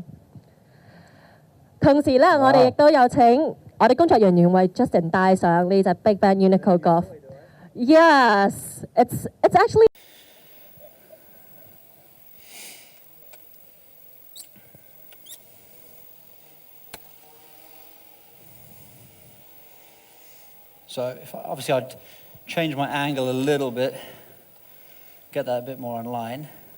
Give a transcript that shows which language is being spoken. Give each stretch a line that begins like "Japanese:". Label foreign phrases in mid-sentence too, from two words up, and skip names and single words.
Cantonese: 同時咧，我哋亦都有請我哋工作人員為 Justin 帶上呢隻 Big Band Unico Golf。
English: Yes, it's actually. So obviously I'd change my angle a little bit, get that a bit more in line.